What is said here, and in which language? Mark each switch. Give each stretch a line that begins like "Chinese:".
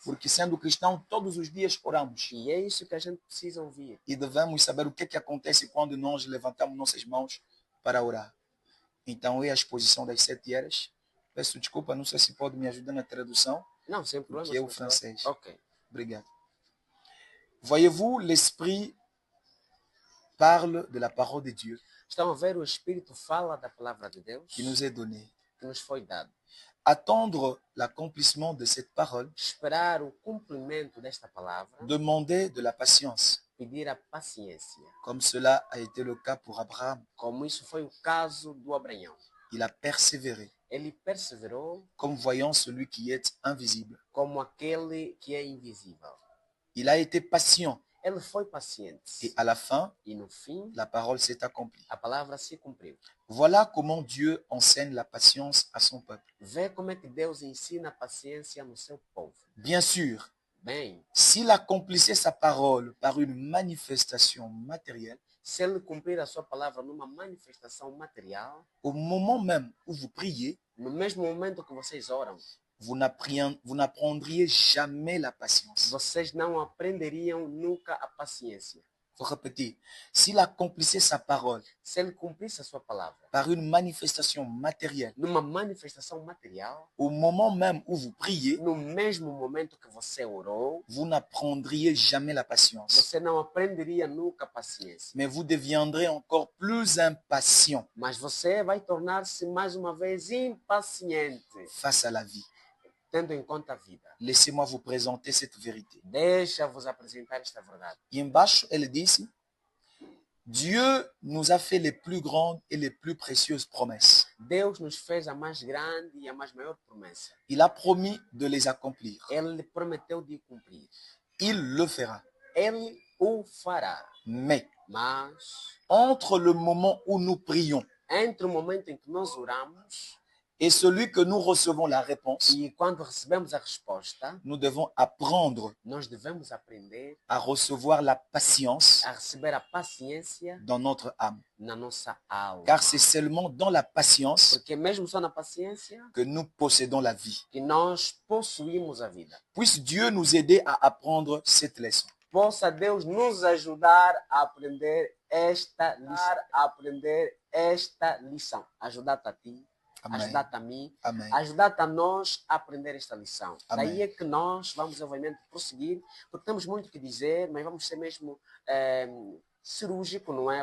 Portuguese: porque sendo cristão, todos os dias oramos. E é isso que a gente precisa ouvir. E devemos saber o que acontece quando nós levantamos nossas mãos para orar. Então, é a exposição das 7 eras. Peço desculpa, não sei se pode me ajudar na tradução, Não, sem problema. que é o professor. francês. Ok. Obrigado.
French: Voyez-vous, l'esprit parle de la parole de Dieu
Portuguese: Estão a ver, o Espírito fala da palavra de Deus
French: qui nous est donnée.
Portuguese: que nos foi dado.
French: Attendre l'accomplissement de cette parole,
Portuguese: Esperar o cumprimento desta palavra,
French: demander de la patience,
Portuguese: pedir a paciência,
French: comme cela a été le cas pour Abraham.
Portuguese: como isso foi o caso do Abraão.
French: Il a persévéré,
Portuguese: Ele perseverou
French: comme voyant celui qui est invisible.
Portuguese: como aquele que é invisível.
French: Il a été patient
Portuguese: Ele foi paciente.
French: et à la fin,
Portuguese: E no fim,
French: la parole s'est accomplie.
Portuguese: a palavra se cumpriu.
French: Voilà comment Dieu enseigne la patience à son peuple.
Portuguese: Vê como é que Deus ensina a paciência no seu povo.
French: Bien sûr,
Portuguese: Bem,
French: s'il accomplissait sa parole par une manifestation matérielle,
Portuguese: se ele cumprir a sua palavra numa manifestação material,
French: au moment même où vous priez,
Portuguese: no mesmo momento que vocês oram,
French: vous n'apprendriez jamais la patience.
Portuguese: vocês não aprenderiam nunca a paciência.
French: Il faut répéter, s'il accomplissait sa parole
Portuguese: Se ele cumprisse a sua palavra
French: par une manifestation matérielle,
Portuguese: numa manifestação material,
French: au moment même où vous priez,
Portuguese: no mesmo momento que você orou,
French: vous n'apprendriez jamais la patience.
Portuguese: você não aprenderia nunca a paciência.
French: Mais vous deviendrez encore plus impatient
Portuguese: Mas você vai tornar-se mais uma vez impaciente,
French: face à la vie.
Portuguese: tendo em conta a vida.
French: Laissez-moi vous présenter cette vérité.
Portuguese: Deixa-vos apresentar esta verdade. E embaixo, ele disse,
French: Dieu nous a fait les plus grandes et les plus précieuses promesses.
Portuguese: Deus nos fez a mais grande e a mais maior promessa.
French: Il a promis de les accomplir.
Portuguese: Ele prometeu de cumprir.
French: Il le fera.
Portuguese: Ele o fará.
French: Mais
Portuguese: Mas,
French: entre le moment où nous prions
Portuguese: entre o momento em que nós oramos
French: et celui que nous recevons la réponse,
Portuguese: e quando recebemos a resposta,
French: nous devons apprendre
Portuguese: nós devemos aprender
French: à recevoir la patience
Portuguese: a receber a paciência
French: dans notre âme.
Portuguese: na nossa alma.
French: Car c'est seulement dans la patience
Portuguese: Porque mesmo só na paciência
French: que nous possédons la vie.
Portuguese: que nós possuímos a vida.
French: Puisse Dieu nous aider à apprendre cette leçon.
Portuguese: Possa Deus nos ajudar a aprender esta lição. Ajudar-te a ti, Amém. ajudar-te a mim, Amém. ajudar-te a nós a aprender esta lição. Amém. Daí é que nós vamos, obviamente, prosseguir, porque temos muito que dizer, mas vamos ser mesmo cirúrgico, não é?